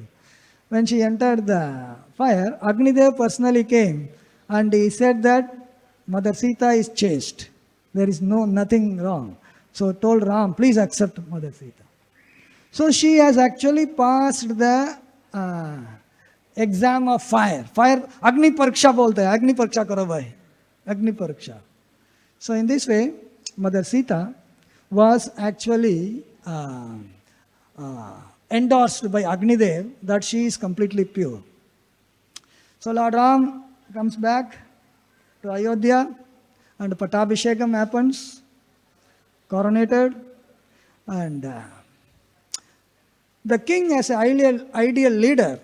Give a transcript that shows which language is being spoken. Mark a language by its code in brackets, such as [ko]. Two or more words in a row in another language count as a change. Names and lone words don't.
[en] When she entered the fire, Agni Dev personally came, and he said that Mother Sita is chaste. There is nothing wrong. So told Ram, please accept Mother Sita. So she has actually passed the exam of fire. [hi] अग्नि परीक्षा बोलते है. अग्नि परीक्षा करो भाई. अग्नि परीक्षा. [en] So in this way, Mother Sita was actually endorsed by Agni Dev that she is completely pure. So Lord Ram comes back to Ayodhya, and Pattabhishekam happens, coronated, and the king as an ideal leader.